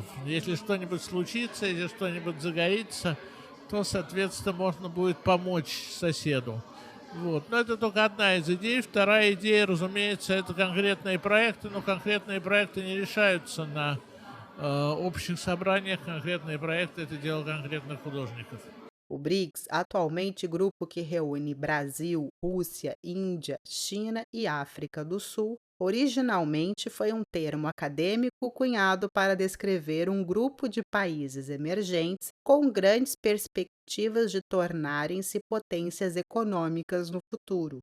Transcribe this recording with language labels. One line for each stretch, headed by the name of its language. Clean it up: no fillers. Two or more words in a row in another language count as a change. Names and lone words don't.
Russian: Если что-нибудь случится, если что-нибудь загорится, то, соответственно, можно будет помочь соседу. Вот. Но это только одна из идей. Вторая идея, разумеется, это конкретные проекты, но конкретные проекты не решаются на общих собраниях. Конкретные проекты — это дело конкретных художников.
Portuguese: O BRICS, atualmente grupo que reúne Brasil, Rússia, Índia, China e África do Sul, originalmente foi um termo acadêmico cunhado para descrever um grupo de países emergentes com grandes perspectivas de tornarem-se potências econômicas no futuro.